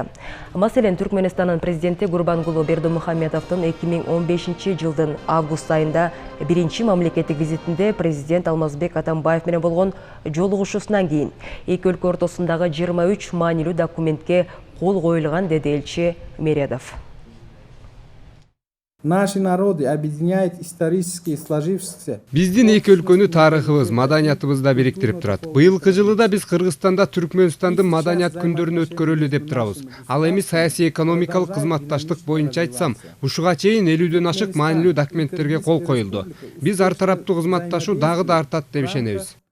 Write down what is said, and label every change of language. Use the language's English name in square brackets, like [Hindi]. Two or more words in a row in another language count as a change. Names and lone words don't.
[Kyrgyz] Маселен, Түркмөнстандын президенти Гурбангулы Бердымухамедовдун 2015 жылдын август айында 1-чи мамлекеттик визитинде президент Алмазбек Атамбаев менен болгон жолугушуусунан кийин эки өлкө ортосундагы 23 маанилүү документке кол коюлган, деди элчи Мередов. [Russian] Наши народы объединяет исторически сложившихся. [Kyrgyz] Биздин эки өлкөнү тарыхыбыз, маданиятыбызда бириктирип турат. Быйылкы жылы да биз Кыргызстанда Түркмөнстандын маданият күндөрүн өткөрөлү деп турабыз. Ал эми саясий экономикалык кызматташтык боюнча айтсам, ушуга чейин 50дөн ашык маанилүү документтерге кол коюлду. Биз ар тараптуу кызматташуу дагы да артат деп ишенебиз.